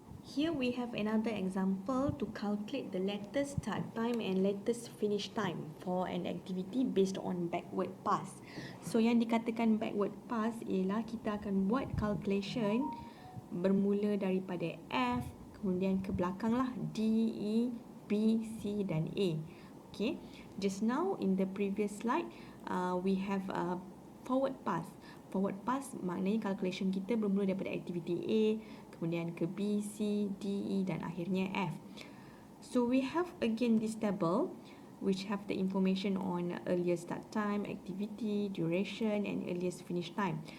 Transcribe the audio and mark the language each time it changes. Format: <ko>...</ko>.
<en>Here we have another example to calculate the latest start time and latest finish time for an activity based on backward pass.</en> <ms>So yang dikatakan backward pass ialah kita akan buat calculation bermula daripada F kemudian ke belakang lah D, E, B, C dan A.</ms> <en>Okay, just now in the previous slide we have a forward pass.</en> <ms>Forward pass maknanya calculation kita bermula daripada activity A kemudian ke B, C, D, E dan akhirnya F.</ms> <en>So we have again this table which have the information on earliest start time, activity, duration and earliest finish time.</en>